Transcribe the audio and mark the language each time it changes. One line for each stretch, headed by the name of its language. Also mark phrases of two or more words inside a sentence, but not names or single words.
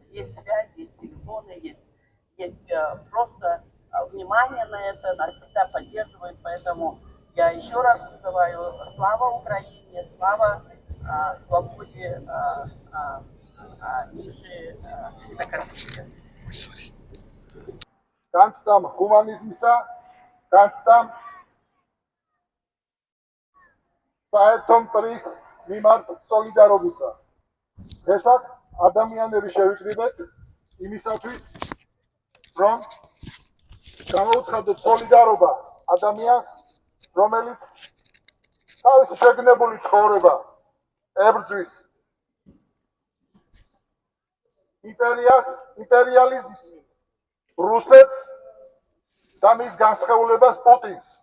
Russian: Есть связь, есть телефоны, есть просто внимание на это, нас всегда поддерживают. Поэтому я еще раз призываю: слава Украине, слава свободе Миши Саакашвили.
Georgian: Განცდამ ჰუმანიზმისა, განცდამ საერთო მტრის მიმართ სოლიდარობისა. დღესაც ადამიანები შევიკრიბეთ იმისათვის, რომ გამოვცხადოთ სოლიდარობა ადამიანს, რომელიც თავისი შეგნებული ცხოვრება ებრძვის იმპერიალიზმს, რუსეთს და მის განსხეულებას პუტინს.